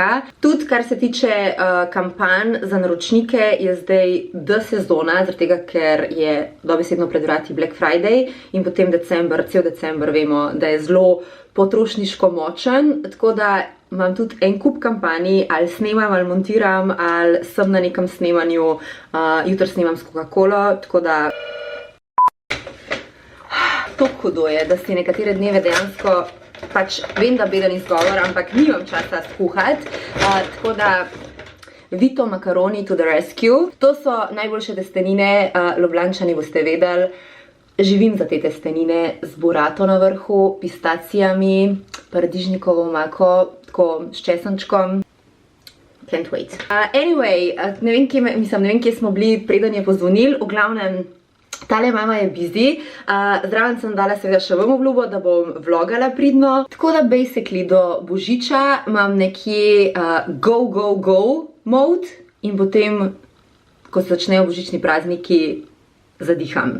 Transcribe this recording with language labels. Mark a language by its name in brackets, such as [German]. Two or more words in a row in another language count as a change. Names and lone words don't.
[Slovenian] Tudi, kar se tiče kampanj za naročnike, je zdaj sezona, zaradi tega, ker je dobesedno pred vrati Black Friday in potem cel december vemo, da je zelo potrošniško močen, tako da imam tudi en kup kampanj, ali snemam, ali montiram, ali sem na nekem snemanju, jutri snemam s Coca-Colo, tako da to hudo je, da si nekatere dneve dejansko pač vem, da beden izgovor, ampak nimam časa skuhati, tako da Vito makaroni [English] to the rescue. [Slovenian] To so najboljše testenine, Ljubljančani boste vedeli, živim za te testenine z burato na vrhu, pistacijami, paradižnikovo omako, tako s česenčkom. [English] Can't wait. [Slovenian] Anyway, ne vem, kje smo bili, preden je pozvonil, v glavnem, tale mama je busy, zraven sem dala seveda še vam obljubo, da bom vlogala pridno. Tako da basically do božiča imam nekje [English] go mode [Slovenian] in potem, ko se začnejo božični prazniki, zadiham.